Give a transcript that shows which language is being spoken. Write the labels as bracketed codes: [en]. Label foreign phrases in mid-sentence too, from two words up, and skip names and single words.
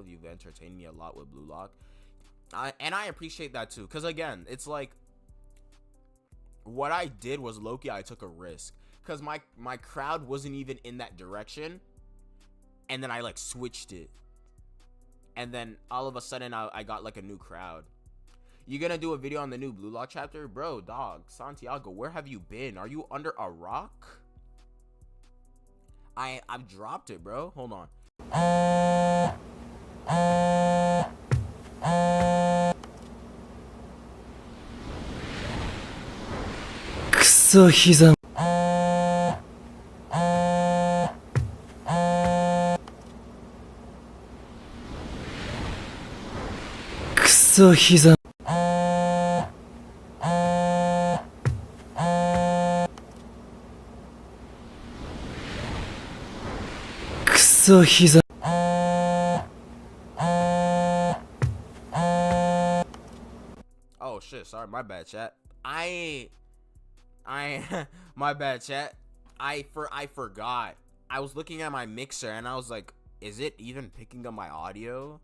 [en] You've entertained me a lot with Blue Lock. And I appreciate that too, because again, it's like, what I did was low-key, I took a risk, because my crowd wasn't even in that direction, and then I like switched it, and then all of a sudden I got like a new crowd. You gonna do a video on the new Blue Lock chapter? Bro, dog, Santiago, where have you been? Are you under a rock? I've dropped it, bro. Hold on. [ja] Kuso hiza. Kuso hiza. Kuso hiza. [en] Oh shit, sorry, my bad, chat. My bad, chat. I forgot. I was looking at my mixer and I was like, is it even picking up my audio?